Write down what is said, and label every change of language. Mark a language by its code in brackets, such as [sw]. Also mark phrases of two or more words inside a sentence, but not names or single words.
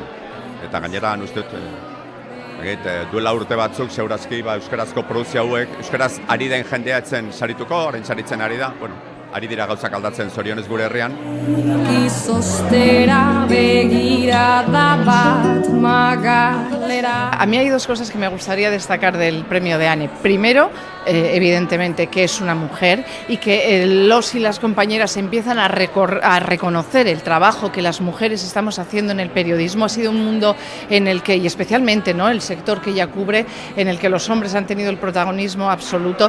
[eu] Eta gainera, uste dut, duela urte batzuk, segurazki, euskarazko produzio hauek, euskaraz ari den jendea etzen sarituko, orain saritzen ari da, ari dira gauzak aldatzen zorionez gure herrian. Izostera begirada bat magalera. [es] A mí hay dos cosas que me gustaría destacar del premio de ANE. Primero, evidentemente, que es una mujer y que los y las compañeras empiezan a reconocer el trabajo que las mujeres estamos haciendo en el periodismo. Ha sido un mundo en el que, y especialmente el sector que ella cubre, en el que los hombres han tenido el protagonismo absoluto.